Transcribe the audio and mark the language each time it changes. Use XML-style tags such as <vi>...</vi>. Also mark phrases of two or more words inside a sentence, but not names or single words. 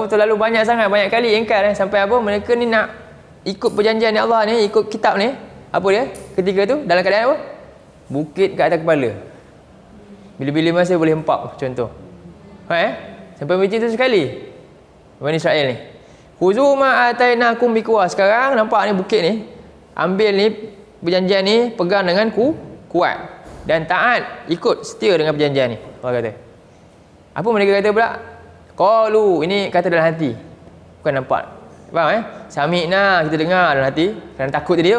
<ms>Terlalu banyak sangat, banyak kali ingkar sampai apa? Mereka ni nak ikut perjanjian ni Allah ni, ikut kitab ni. Apa dia? Ketika tu dalam keadaan apa? Bukit kat atas kepala. Bila-bila masa boleh hempap, contoh. Sampai macam tu sekali Bani Israel ni.</ms> <ar>خذوا ما آتيناكم بقوة.</ar> <ms>Sekarang nampak ni bukit ni, ambil ni perjanjian ni, pegang dengan kuat dan taat, ikut setia dengan perjanjian ni. Allah kata. Apa mereka kata pula? Qalu, ini kata dalam hati, bukan nampak. Faham Sami'na, kita dengar dalam hati kerana takut tadi tu.</ms>